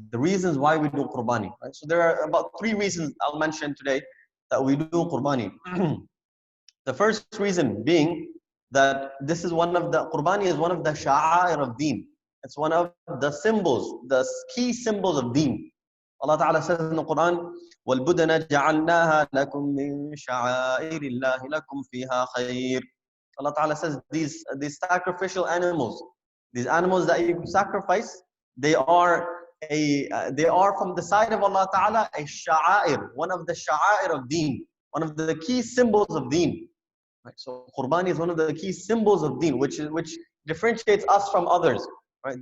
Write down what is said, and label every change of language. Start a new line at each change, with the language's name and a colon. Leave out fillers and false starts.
English: The reasons why we do Qurbani. Right? So there are about 3 reasons I'll mention today that we do Qurbani. The first reason being that this is one of the Qurbani is one of the sha'air of deen. It's one of the symbols, the key symbols of deen.
Arabic: Allah Ta'ala says in the Quran, وَالْبُدَنَ جَعَلْنَاهَا لَكُم مِّن شَعَائِرِ اللَّهِ لَكُمْ فِيهَا خَيْرٌ.
English: Allah Ta'ala says these sacrificial animals, these animals that you sacrifice, they are from the side of Allah Ta'ala a sha'air, one of the sha'air of deen, one of the key symbols of deen. Right? So Qurbani is one of the key symbols of deen, which differentiates us from others. Right?